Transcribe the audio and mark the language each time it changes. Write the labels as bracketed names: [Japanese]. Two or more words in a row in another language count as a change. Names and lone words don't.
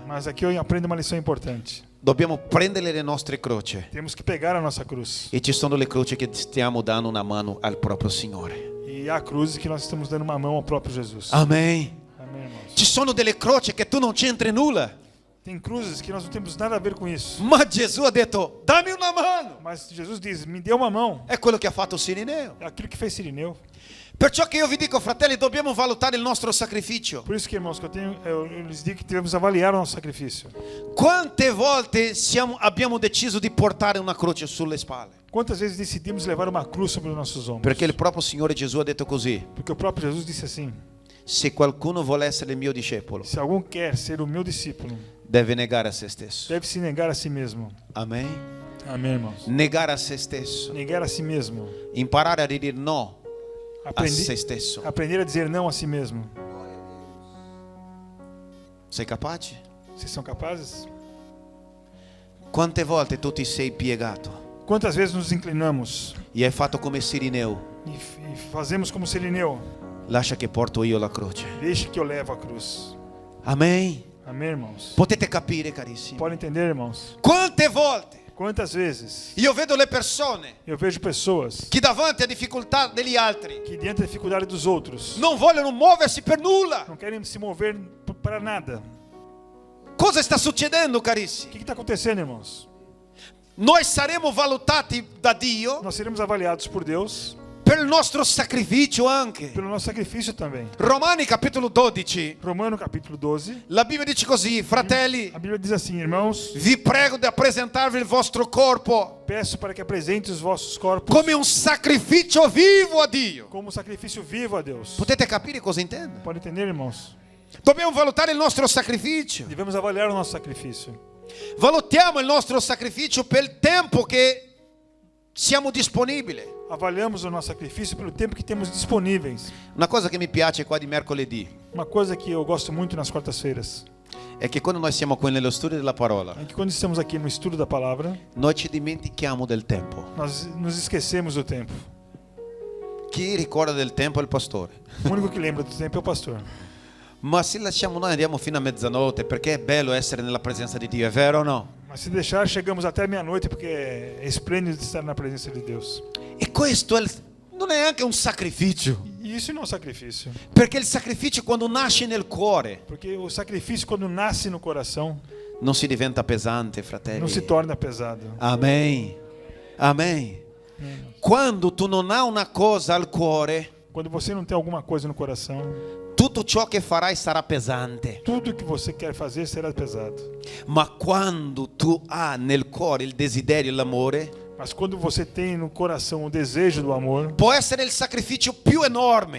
[Portuguese] Mas aqui eu aprendo uma lição importante. [Italian] Dobbiamo prendere le nostre croci [Portuguese] Temos que pegar a nossa cruz. [Italian] e ci sono le croci che stiamo dando una mano al proprio Signore. [Portuguese] E há cruzes que nós estamos dando uma mão ao próprio Jesus. [Italian] Amen. [Portuguese] Amém, irmãos? [Italian] Ci sono delle croci che tu non c'entri nulla. [Portuguese] Tem cruzes que nós não temos nada a ver com isso. [Italian] Ma Gesù ha detto: dammi una mano. [Portuguese] Mas Jesus diz, me dê uma mão. [Italian] È quello che ha fatto Cirineo. [Portuguese] É aquilo que fez Sirineu. [Italian] Perciò che io vi dico, fratelli, dobbiamo valutare il nostro sacrificio. [Portuguese] Por isso que, irmãos, que eu lhes digo que devemos avaliar o nosso sacrifício. [Italian] Quante volte abbiamo deciso di portare una croce sulle spalle? [Portuguese] Quantas vezes decidimos levar uma cruz sobre os nossos ombros? [Italian] Perché il proprio Signore Gesù ha detto così: [Portuguese] Porque o próprio Jesus disse assim, [Italian] se qualcuno vuole essere il mio discepolo, [Portuguese] se algum quer ser o meu discípulo, [Italian] deve negare a se stesso. [Portuguese] deve se negar a si mesmo. [Italian] Amen. [Portuguese] Amém, irmãos? [Italian] Negare a se stesso. [Portuguese] Negar a si mesmo. [Italian] Imparare a dire no a se [Portuguese] Aprender, [Italian] stesso. [Portuguese] aprender a dizer não a si mesmo. [Italian] Sei capace? [Portuguese] Vocês são capazes? [Italian] Quante volte tu ti sei piegato [Portuguese] Quantas vezes nos inclinamos [Italian] e hai fatto come Cirineo? [Portuguese] e fazemos como Sirineu? [Italian] Lascia che porto io la croce. [Portuguese] Deixe que eu levo a cruz. [Italian] Amen. [Portuguese] Amém, irmãos? [Italian] Potete capire, carissimi. [Portuguese] Podem entender, irmãos? [Italian] Quante volte [Portuguese] Quantas vezes [Italian] io vedo le persone [Portuguese] eu vejo pessoas [Italian] che davanti a difficoltà degli altri [Portuguese] que diante da dificuldade dos outros [Italian] non vogliono muoversi per nulla. [Portuguese] não querem se mover para nada. [Italian] Cosa sta succedendo, [Portuguese] O [Italian] carissimi? [Portuguese] que está acontecendo, irmãos? [Italian] Noi saremo valutati da Dio [Portuguese] Nós seremos avaliados por Deus [Italian] per il nostro sacrificio anche. [Portuguese] pelo nosso sacrifício também. [Italian] Romani capitolo 12, [Portuguese] Romano capítulo 12, [Italian] la Bibbia dice così: fratelli, [Portuguese] a Bíblia diz assim, irmãos, [Italian] vi prego di appresentarvi il vostro corpo [Portuguese] peço para que apresente os vossos corpos [Italian] come un sacrificio vivo a Dio. [Portuguese] como sacrifício vivo a Deus. [Italian] Potete capire cosa intendo? [Portuguese] Pode entender, irmãos? [Italian] Dobbiamo valutare il nostro sacrificio. [Portuguese] Devemos avaliar o nosso sacrifício. [Italian] Valutiamo il nostro sacrificio per il tempo che siamo disponibili. [Portuguese] Avaliamos o nosso sacrifício pelo tempo que temos disponíveis. [Italian] Una cosa che mi piace qua di mercoledì [Portuguese] Uma coisa que eu gosto muito nas quartas-feiras [Italian] è che quando noi siamo qui nello studio della parola, [Portuguese] é que quando estamos aqui no estudo da palavra, [Italian] noi ci dimentichiamo del tempo. [Portuguese] nós nos esquecemos do tempo. [Italian] Chi ricorda del tempo è il pastore. [Portuguese] O único que lembra do tempo é o pastor. [Italian] Ma se lasciamo noi andiamo fino a mezzanotte perché è bello essere nella presenza di Dio, è vero o no? [Portuguese] Mas se deixar, chegamos até meia-noite porque é esplêndido estar na presença de Deus. [Italian] E questo non è anche un sacrificio, [Portuguese] E isso não é um sacrifício. [Italian] perché il sacrificio quando nasce nel cuore [Portuguese] Porque o sacrifício, quando nasce no coração, [Italian] non si diventa pesante, fratelli. [Portuguese] não se torna pesado. [Italian] Amen. Amen. Quando tu non hai una cosa al cuore, [Portuguese] Quando você não tem alguma coisa no coração, [Italian] tutto ciò che farai sarà pesante. [Portuguese] tudo que você quer fazer será pesado. [Italian] Ma quando tu hai nel cuore il desiderio e l'amore, [Portuguese] Mas quando você tem no coração o desejo do amor, [Italian] può essere il sacrificio più enorme,